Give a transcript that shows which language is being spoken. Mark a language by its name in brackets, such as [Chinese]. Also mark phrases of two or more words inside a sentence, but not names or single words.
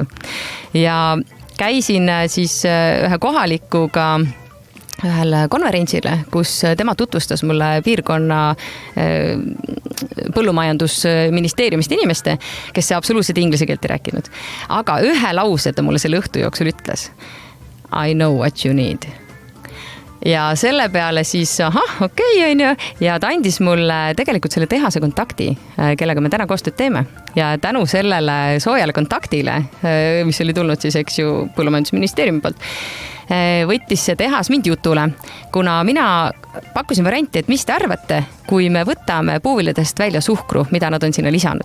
[Estonian] Ja käisin siis ühe kohalikuga ühel konverentsile, kus tema tutvustas mulle piirkonna põllumajandusministeeriumist inimeste, kes absoluutselt inglise keelt ei rääkinud. Aga ühe lause ta mulle selle õhtu jooksul ütles. [English] I know what you need. [Estonian] Ja selle peale siis, okei, on ju, ja ta andis mulle tegelikult selle tehase kontakti, kellega me täna koostööd teeme. Ja tänu sellele soojale kontaktile, mis oli tulnud siis, eks ju, põllumajandusministeeriumi poolt, võttis see tehas mind jutule, kuna mina pakkusin varianti, et mis te arvate, kui me võtame puuviljadest välja suhkru, mida nad on sinna lisanud.